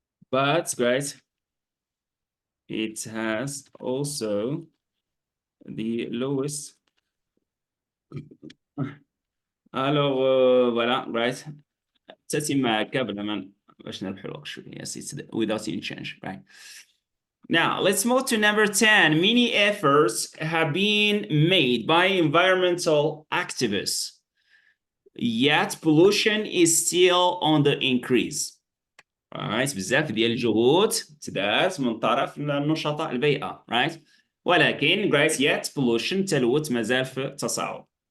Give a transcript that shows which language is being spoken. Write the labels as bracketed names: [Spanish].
[English] but guys, it has also the lowest. [French] Alors, voilà, right? [Arabic] تتم قبل ما باش نربحوا الوقت شوية. [English] Yes, it's without any change, right? Now, let's move to number 10. Many efforts have been made by environmental activists, yet pollution is still on the increase. Right? [Arabic] بزاف ديال الجهود تدارت من طرف النشطاء البيئة, right? ولكن, right, [English] yet pollution [Arabic] تلوث مازال في التصاعد.